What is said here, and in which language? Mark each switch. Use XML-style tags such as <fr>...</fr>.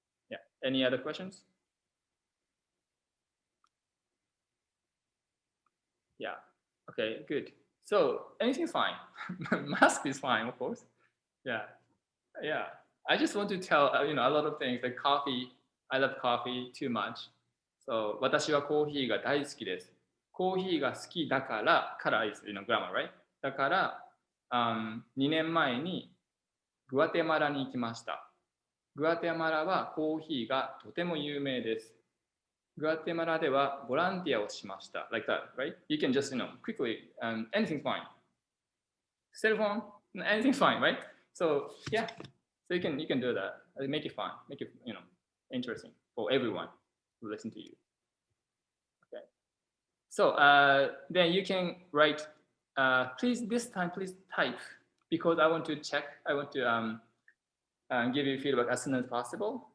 <en>Yeah, any other questions? Yeah, okay, good. So anything's fine. Mask is fine, of course. Yeah, yeah. I just want to tell a lot of things like coffee. I love coffee too much. So</en> <ja>私はコーヒーが大好きです。コーヒーが好きだから、</ja> <en>is grammar, right?</en> <ja>だから、2年前にグアテマラに行きました。グアテマラはコーヒーがとても有名です。グアテマラではボランティアをしました。</ja> <en>Like that, right? You can just, quickly, anything's fine. Cell phone, anything's fine, right? So, yeah. So you can do that. Make it fun. Make it, interesting for everyone to listen to you. Okay. So then you can write, please type, because I want to check, I want to give you feedback as soon as possible.</en>